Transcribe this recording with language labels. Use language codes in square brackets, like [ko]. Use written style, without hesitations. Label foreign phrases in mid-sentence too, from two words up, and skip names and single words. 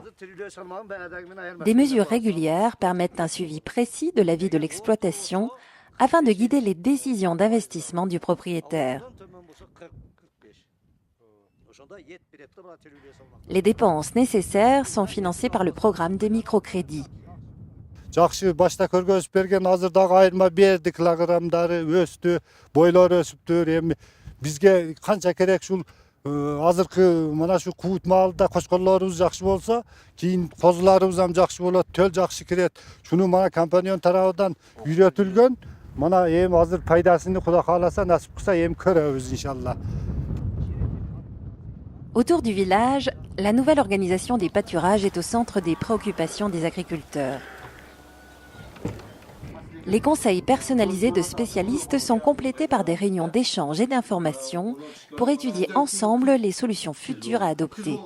[fr] Des mesures régulières permettent un suivi précis de la vie de l'exploitation afin de guider les décisions d'investissement du propriétaire. Les dépenses nécessaires sont financées par le programme des microcrédits. [ky] Жақсы башта көргөзүп берген азырдагы айырма берди, килограммдары өстү, бойлору өсүптүр. Эми бизге канча керек ушул азыркы мына шу куут маалда кошкорлорубуз жакшы болсо, кийин козуларыбыз ham жакшы болот, төл жакшы кирет. Шуну мана компаньон тарабынан үйрөтүлгөн. Мана эми азыр пайдасын Кудай кааласа, насип кылса эми көрөбүз иншалла. [fr] Autour du village, la nouvelle organisation des pâturages est au centre des préoccupations des agriculteurs. Les conseils personnalisés de spécialistes sont complétés par des réunions d'échange et d'information pour étudier ensemble les solutions futures à adopter.